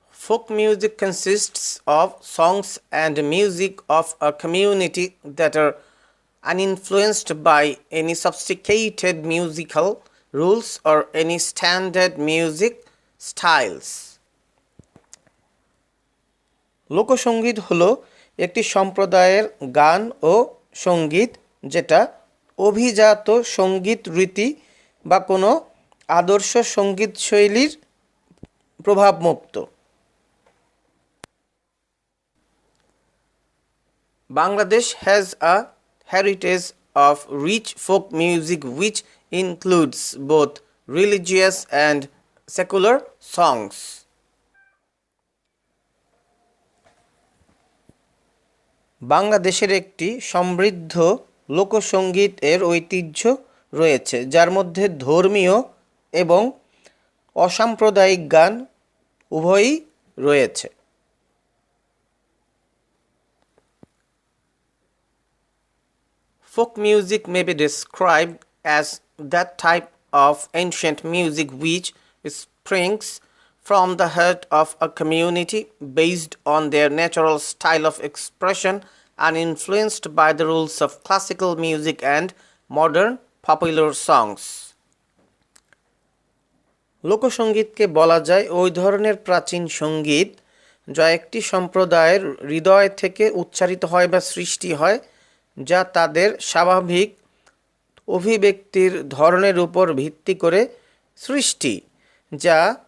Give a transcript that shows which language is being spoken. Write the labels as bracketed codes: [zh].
[en] Folk music consists of songs and music of a community that are uninfluenced by any sophisticated musical rules or any standard music styles. [bn] লোকসঙ্গীত হলো একটি সম্প্রদায়ের গান ও সঙ্গীত যেটা অভিজাত সঙ্গীত রীতি বা কোনো আদর্শ সঙ্গীত শৈলীর প্রভাবমুক্ত। [en] Bangladesh has a heritage of rich folk music which includes both religious and secular songs. [bn] বাংলাদেশের একটি সমৃদ্ধ লোকসঙ্গীত এর ঐতিহ্য রয়েছে, যার মধ্যে ধর্মীয় এবং অসাম্প্রদায়িক গান উভয়ই রয়েছে। [en] Folk music may be described as that type of ancient music which springs from the heart of a community based on their natural style of expression and influenced by the rules of classical music and modern popular songs. [bn] লোকসঙ্গীতকে বলা যায় ওই ধরনের প্রাচীন সঙ্গীত যা একটি সম্প্রদায়ের হৃদয় থেকে উচ্চারিত হয় বা সৃষ্টি হয়, যা তাদের স্বাভাবিক অভিব্যক্তির ধরনের উপর ভিত্তি করে সৃষ্টি, যা